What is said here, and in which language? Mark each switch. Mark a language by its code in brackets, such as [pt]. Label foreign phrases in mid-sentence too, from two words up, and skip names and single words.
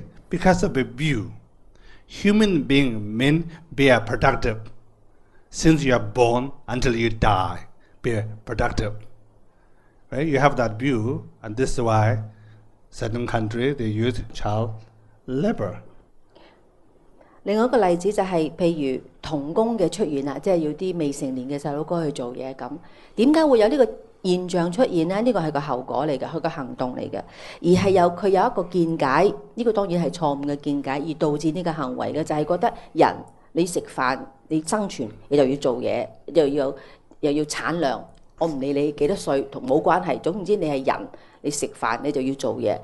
[en] Because of a view. Human being mean be productive. Since you are born until you die, be productive. Right? You have that view, and this is why certain countries they use child labor. [yue] 另外一個例子就係譬如童工嘅出現啦，即係要啲未成年嘅細佬哥去做嘢咁。點解會有呢個現象出現呢？呢個係個後果嚟嘅，佢個行動嚟嘅，而係佢有一個見解，呢個當然係錯誤嘅見解，而導致呢個行為嘅就係覺得人你食飯你生存你就要做嘢，又要產量，我唔理你幾多歲同冇關係，總之你係人，你食飯你就要做嘢。